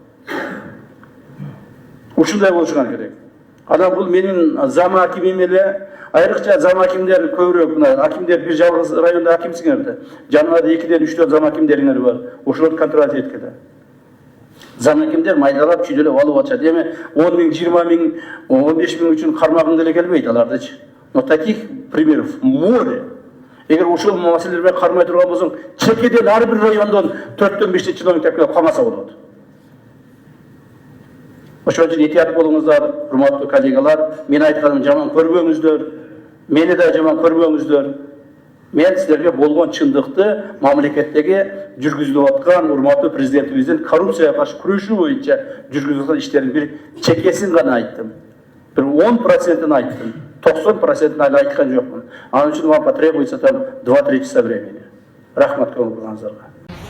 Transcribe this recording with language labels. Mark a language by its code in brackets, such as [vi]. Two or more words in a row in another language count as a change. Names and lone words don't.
[ky] Ушундай болушуна керек. Анан бул менин зам акимим эле, айрыкча зам акимдер көбүрөөк, мына акимдер бир жалгыз районда акимсиңер да. Жанында 2-3 зам акимдериңер бар. Ошолорду контроль эткиле. Зам акимдер майдалап, чүйдөлөп алып атышат. Эми 10 миң, 20 миң, 15 миң үчүн кармагың деле келбейт алардычы. [ru] Но таких примеров море. [ky] Эгер ушул маселелер менен кармай турган болсоң, чекеден ар бир райондон 4-5 чиновник келип камаса болот. Ошон үчүн этият болуңуздар, урматтуу коллегалар. Мен айтканым жаман көрбөңүздөр, мени да жаман көрбөңүздөр. Мен силерге болгон чындыкты мамлекеттеги жүргүзүлүп аткан урматтуу президентибиздин коррупцияга каршы күрөшүү боюнча жүргүзүп аткан иштердин бир чекесин гана айттым. Бир 10%-ын айттым. 90%-ын ала айткан жокмун. Анын үчүн [ru] вам потребуется там 2-3 часа времени. [ky] Рахмат көңүл бурганыңыздарга.